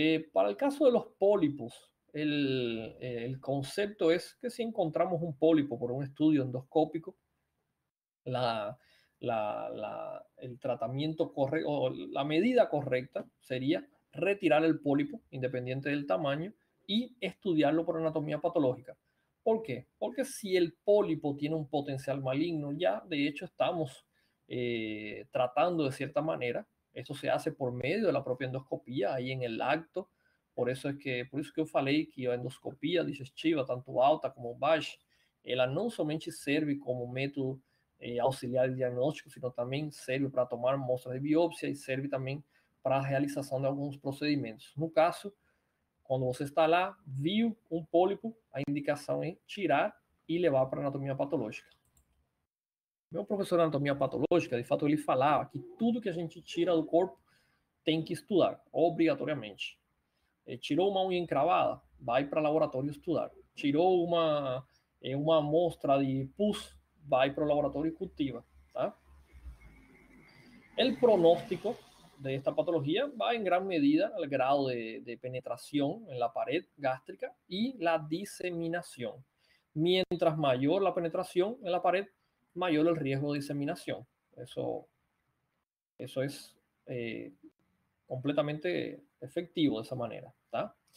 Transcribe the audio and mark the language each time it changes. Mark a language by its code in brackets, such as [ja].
[es] Para el caso de los pólipos, el concepto es que si encontramos un pólipo por un estudio endoscópico, el tratamiento correcto o la medida correcta sería retirar el pólipo independiente del tamaño y estudiarlo por anatomía patológica. ¿Por qué? Porque si el pólipo tiene un potencial maligno, ya de hecho estamos tratando de cierta manera. Esto se hace por medio de la propia endoscopía, ahí en el acto. [pt] Por isso que eu falei que a endoscopia digestiva, tanto alta como baixa, ela não somente serve como método auxiliar de diagnóstico, sino também serve para tomar amostras de biópsia e serve também para a realização de alguns procedimentos. No caso, quando você está lá, viu um pólipo, a indicação é tirar e levar para a anatomia patológica. Meu professor de anatomia patológica, de fato, ele falava que tudo que a gente tira do corpo tem que estudar, obrigatoriamente. Tirou uma unha encravada, vai para o laboratório estudar. Tirou uma amostra de pus, vai para o laboratório [es] y cultiva. ¿tá? El pronóstico de esta patología va en gran medida al grado de penetración en la pared gástrica y la diseminación. Mientras mayor la penetración en la pared, mayor el riesgo de diseminación. Eso es completamente efectivo de esa manera. ¿tá?